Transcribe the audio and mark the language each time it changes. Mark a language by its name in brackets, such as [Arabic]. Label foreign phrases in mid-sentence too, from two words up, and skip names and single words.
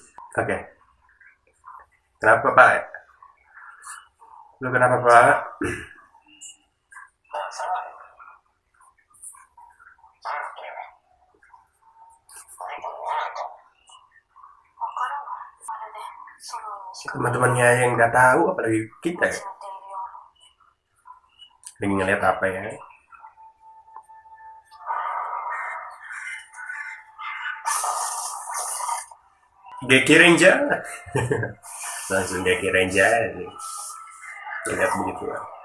[Indonesian] Oke. Kenapa Pak? Lu kenapa Pak? [Japanese] わからない。まるでソロにしか [Indonesian] Teman-temannya yang nggak tahu, apalagi kita [Japanese] 始 [Indonesian] ya. [Japanese] まっているような。 [Indonesian] Lagi ngeliat apa ya? Geki Ranger. Langsung Geki Ranger. Lihat begitu lah.